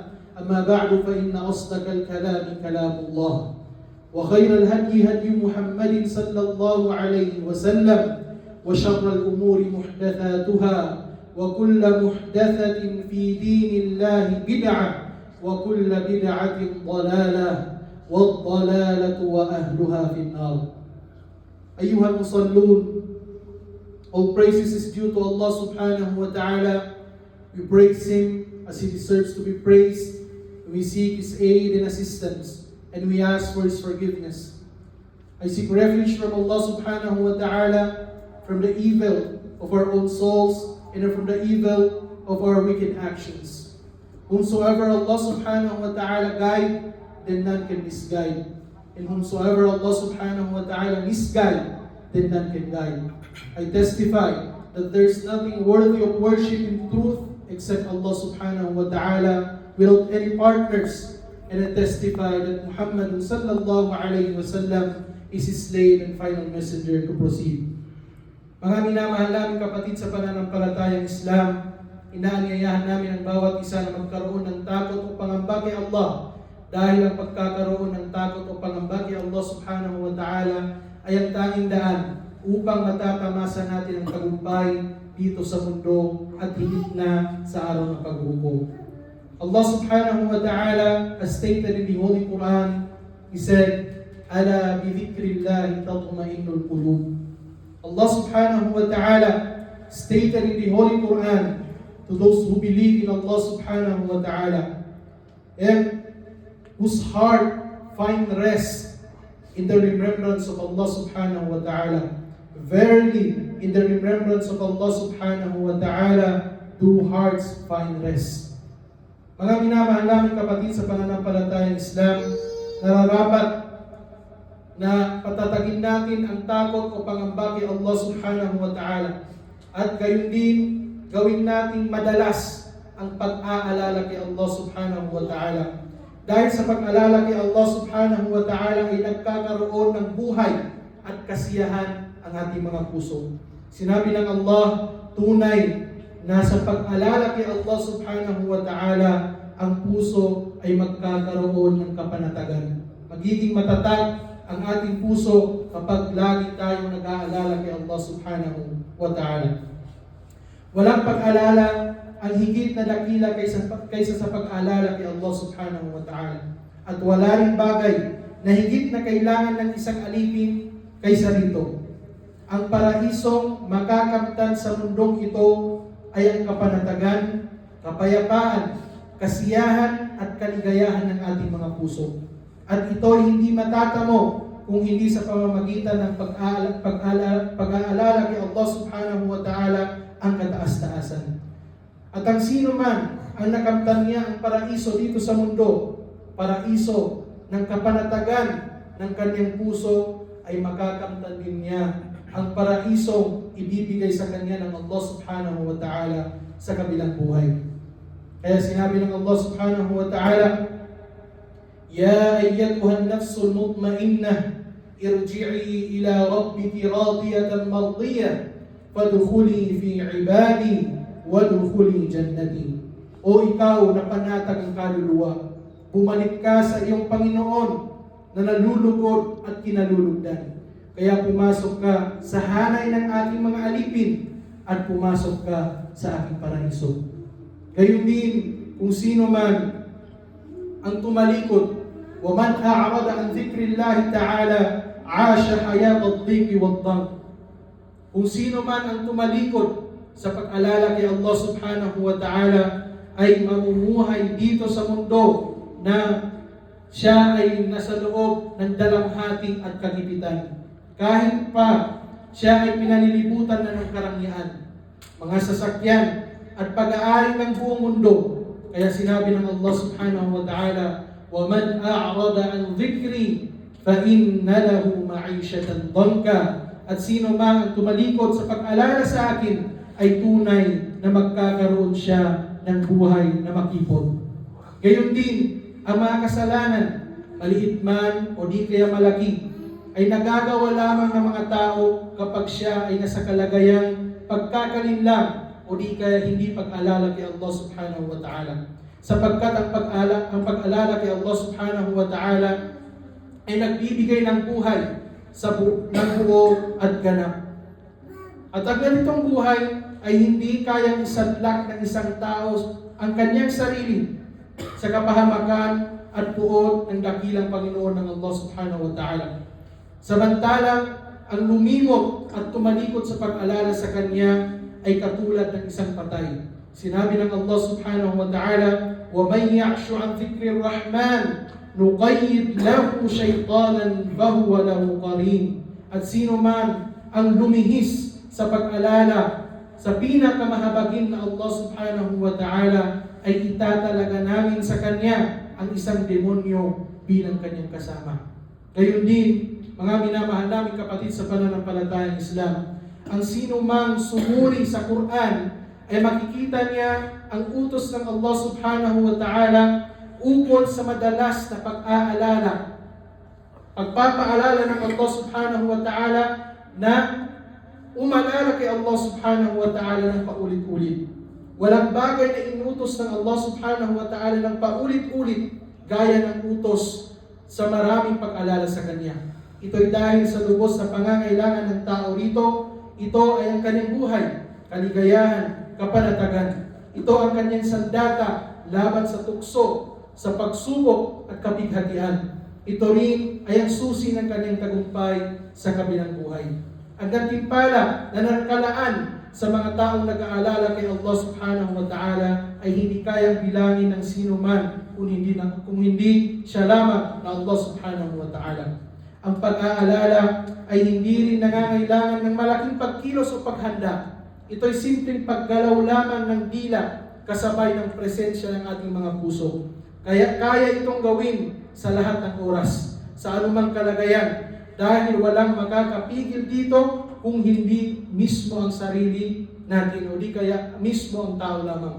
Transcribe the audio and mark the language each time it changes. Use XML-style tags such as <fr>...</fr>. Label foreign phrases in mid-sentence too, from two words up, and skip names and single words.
<ar>أما بعد، فإن أصدق الكلام كلام الله، وخير الهدي هدي محمد صلى الله عليه وسلم، وشر الأمور محدثاتها، وكل محدثة في دين الله بدعة، وكل بدعة ضلالة، والضلالة وأهلها في النار. أيها المصلون,</ar> <en>all praises is due to Allah</en> <ar>سبحانه وتعالى.</ar> <en>We praise Him as He deserves to be praised. We seek His aid and assistance, and we ask for His forgiveness. I seek refuge from Allah</en> <ar>سبحانه وتعالى</ar> <en>from the evil of our own souls and from the evil of our wicked actions. Whomsoever Allah</en> <ar>سبحانه وتعالى</ar> <en>guide, then none can misguide. And whomsoever Allah</en> <ar>سبحانه وتعالى</ar> <en>misguide, then none can guide. I testify that there is nothing worthy of worship in truth except Allah</en> <ar>سبحانه وتعالى</ar> <en>without any partners. And I testify that Muhammad</en> <ar>صلى الله عليه وسلم</ar> <en>is His slave and final messenger to proceed.</en> <tl>Mga minamahal namin kapatid sa pananampalatayang Islam, inaanyayahan namin ang bawat isa na magkaroon ng takot o pangamba kay Allah, dahil ang pagkakaroon ng takot o pangamba kay Allah</tl> <ar>سبحانه وتعالى</ar> <tl>ay ang tanging daan upang matatamasa natin ang tagumpay dito sa mundo at higit na sa araw ng paghukom.</tl> <en>Allah</en> <ar>سبحانه وتعالى</ar> <en>has stated in the Holy Quran, He said,</en> <ar>"ألا بذكر الله تطمئن القلوب."</ar> <en>Allah</en> <ar>سبحانه وتعالى</ar> <en>stated in the Holy Quran to those who believe in Allah</en> <ar>سبحانه وتعالى,</ar> <en>and whose heart find rest in the remembrance of Allah subhanahu wa ta'ala. Verily, in the remembrance of Allah</en> <ar>سبحانه وتعالى</ar> <en>do hearts find rest.</en> <tl>Mga minamahal namin kapatid sa pananampalatayang Islam, nararapat na patatagin natin ang takot o pangamba kay Allah</tl> <ar>سبحانه وتعالى,</ar> <tl>at gayon din gawin nating madalas ang pag-aalala kay Allah</tl> <ar>سبحانه وتعالى.</ar> <tl>Dahil sa pag-alala kay Allah</tl> <ar>سبحانه وتعالى</ar> <tl>ay nagkakaroon ng buhay at kasiyahan ang ating mga puso. Sinabi ng Allah, tunay na sa pag-alala kay Allah</tl> <ar>سبحانه وتعالى,</ar> <tl>ang puso ay magkakaroon ng kapanatagan. Magiging matatag ang ating puso kapag lagi tayong nag-aalala kay Allah</tl> <ar>سبحانه وتعالى.</ar> <tl>Walang pag-alala ang higit na dakila kaysa sa pag-alala kay Allah</tl> <ar>سبحانه وتعالى.</ar> <tl>At wala ring bagay na higit na kailangan ng isang alipin kaysa rito. ang paraisong makakamtan sa mundong ito ay ang kapanatagan, kapayapaan, kasiyahan at kaligayahan ng ating mga puso. At ito ay hindi matatamo kung hindi sa pamamagitan ng pag-aalala kay Allah</tl> <ar>سبحانه وتعالى</ar> <tl>ang kataas-taasan. At ang sino man ang nakamtan niya ang paraiso dito sa mundo, paraiso ng kapanatagan ng kanyang puso, ay makakamtan din niya ang paraisong ibibigay sa kanya ng Allah</tl> <ar>سبحانه وتعالى</ar> <tl>sa kabilang buhay. Kaya sinabi ng Allah</tl> <ar>سبحانه وتعالى, يا أيتها النفس المطمئنة ارجعي إلى ربك راضية مرضية فادخلي في عبادي وادخلي جنتي.</ar> <tl>O ikaw na panatag ang kaluluwa, bumalik ka sa iyong Panginoon na nalulugod at kinalulugdan. Kaya pumasok ka sa hanay ng ating mga alipin at pumasok ka sa aking paraiso. Gayon din kung sino man ang tumalikod,</tl> <ar>وَمَنْ أَعْرَضَ عَنْ ذِكْرِ اللَّهِ تَعَالَى عَاشَ حَيَاةَ الضِّيقِ وَالضَّنْكِ.</ar> <tl>Kung sino man ang tumalikod sa pag-alala kay Allah</tl> <ar>سبحانه وتعالى</ar> <tl>ay mamumuhay dito sa mundo na siya ay nasa loob ng dalamhati at kagipitan. Kahit pa siya ay pinalilibutan na ng karangyaan, mga sasakyan at pag-aari ng buong mundo. Kaya sinabi ng Allah</tl> <ar>سبحانه وتعالى, وَمَنْ أَعْرَضَ عَنْ ذِكْرِي فَإِنَّ لَهُ مَعِيشَةً ضَنْكًا.</ar> <tl>At sino man ang tumalikod sa pag-alala sa akin ay tunay na magkakaroon siya ng buhay na makipot. Gayon din, ang mga kasalanan, maliit man o di kaya malaki, ay nagagawa lamang ng mga tao kapag siya ay nasa kalagayang pagkakalinlang o di kaya hindi pag-alala kay Allah</tl> <ar>سبحانه وتعالى.</ar> <tl>Sapagkat ang pag-alala kay Allah</tl> <ar>سبحانه وتعالى</ar> <tl>ay nagbibigay ng buhay ng buo at ganap. At ang ganitong buhay ay hindi kayang isadlak ng isang tao ang kanyang sarili sa kapahamakan at puot ng dakilang Panginoon ng Allah</tl> <ar>سبحانه وتعالى.</ar> <tl>Samantalang ang lumimot at tumalikod sa pag-alala sa Kanya ay katulad ng isang patay. Sinabi ng Allah</tl> <ar>سبحانه وتعالى, وَمَنْ يَعْشُ عَنْ ذِكْرِ الرَّحْمَنِ نُقَيِّدْ لَهُ شَيْطَانًا فَهُوَ لَهُ قَرِينٌ.</ar> <tl>At sino man ang lumihis sa pag-alala sa pinakamahabagin na Allah</tl> <ar>سبحانه وتعالى,</ar> <tl>ay itatalaga namin sa Kanya ang isang demonyo bilang Kanyang kasama. Gayon din, mga minamahal naming kapatid sa pananampalatayang Islam, ang sino mang sumuri sa Quran ay makikita niya ang utos ng Allah</tl> <ar>سبحانه وتعالى</ar> <tl>ukol sa madalas na pag-aalala. Pagpapaalala ng Allah</tl> <ar>سبحانه وتعالى</ar> <tl>na umalala kay Allah</tl> <ar>سبحانه وتعالى</ar> <tl>ng paulit-ulit. Walang bagay na inutos ng Allah</tl> <ar>سبحانه وتعالى</ar> <tl>ng paulit-ulit gaya ng utos sa maraming pag-alala sa Kanya. Ito'y dahil sa lubos na pangangailangan ng tao rito. Ito ay ang kanyang buhay, kaligayahan, kapanatagan. Ito ang kanyang sandata laban sa tukso, sa pagsubok at kapighatian. Ito rin ay ang susi ng kanyang tagumpay sa kabilang buhay. Ang gantimpala na nakalaan sa mga taong nag-aalala kay Allah</tl> <ar>سبحانه وتعالى</ar> <tl>ay hindi kayang bilangin ng sino man kung hindi siya lamang na Allah</tl> <ar>سبحانه وتعالى.</ar> <tl>Ang pag-aalala ay hindi rin nangangailangan ng malaking pagkilos o paghanda. Ito'y simpleng paggalaw lamang ng dila kasabay ng presensya ng ating mga puso. Kaya itong gawin sa lahat ng oras, sa anumang kalagayan, dahil walang makakapigil dito kung hindi mismo ang sarili natin o di kaya mismo ang tao lamang.</tl>